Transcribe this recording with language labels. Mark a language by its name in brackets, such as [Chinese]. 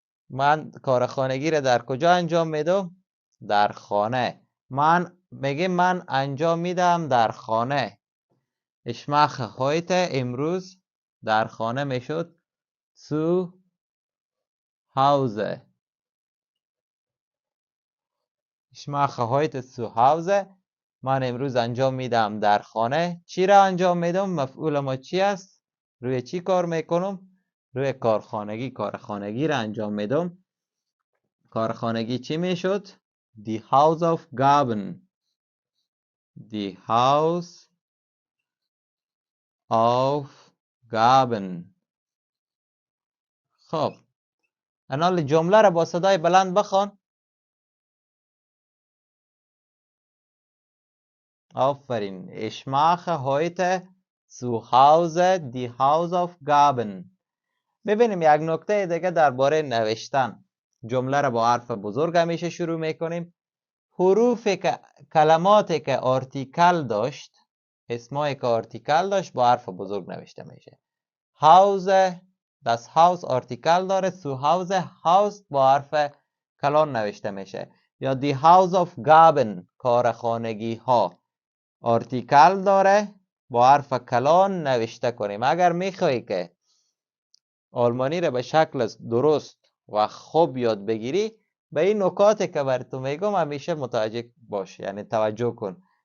[Persian] من کار خانگی را در کجا انجام میدم؟ در خانه. من میگیم من انجام میدم در خانه. [German] ich mache heute. [Persian] امروز در خانه میشد [German] zu Hause. Ich mache heute zu Hause. [Persian] من امروز انجام میدم در خانه. چی را انجام میدم؟ مفعول ما چی است؟ روی چی کار میکنم؟ روی کارخانگی. کارخانگی را انجام میدم. کارخانگی چی میشد؟ [German] Die Hausaufgaben. Die Hausaufgaben. [Persian] خب الان جمله را با صدای بلند بخوان. آفرین. [German] Ich mache heute zu Hause die Hausaufgaben. [Persian] ببینیم یک نکته دیگه درباره نوشتن. جمله را با حرف بزرگ همیشه شروع میکنیم. کلماتی که آرتیکل داشت، اسمایی که آرتیکل داشت با حرف بزرگ نوشته میشه. [German] Hause، das Haus [Persian] آرتیکل داره. [German] zu Hause، [Persian] Haus با حرف کلان نوشته میشه. یا die Hausaufgaben، کارخانگی ها، آرتیکل داره با حرف کلان نوشته کنیم. اگر میخوایی که آلمانی را به شکل درست و خوب یاد بگیری، به این نکاتی که براتون میگم همیشه متوجه باش، یعنی توجه کن.